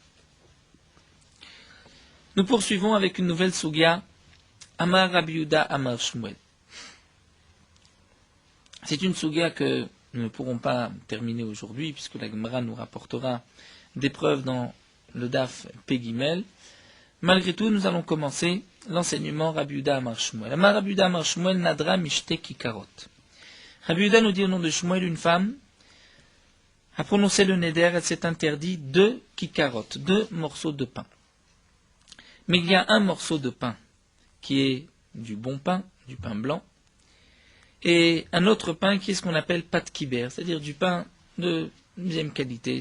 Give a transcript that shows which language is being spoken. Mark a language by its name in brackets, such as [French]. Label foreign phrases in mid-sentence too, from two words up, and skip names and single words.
[French] Nous poursuivons avec une nouvelle sugya, [Hebrew] אמר רבי יהודה אמר שמואל. [French] C'est une sugya que nous ne pourrons pas terminer aujourd'hui, puisque la Gemara nous rapportera des preuves dans le [Hebrew] דף פ״ג. [French] Malgré tout, nous allons commencer l'enseignement [Hebrew] רבי יהודה אמר שמואל. אמר רבי יהודה אמר שמואל נדרה משתי ככרות. [French] Rabbi Yehuda nous dit au nom de Shmuel, une femme a prononcé le neder, elle s'est interdit 2 kikarot, 2 morceaux de pain. Mais il y a un morceau de pain qui est du bon pain, du pain blanc, et un autre pain qui est ce qu'on appelle [Hebrew] פת קיבר, [French] c'est-à-dire du pain de deuxième qualité.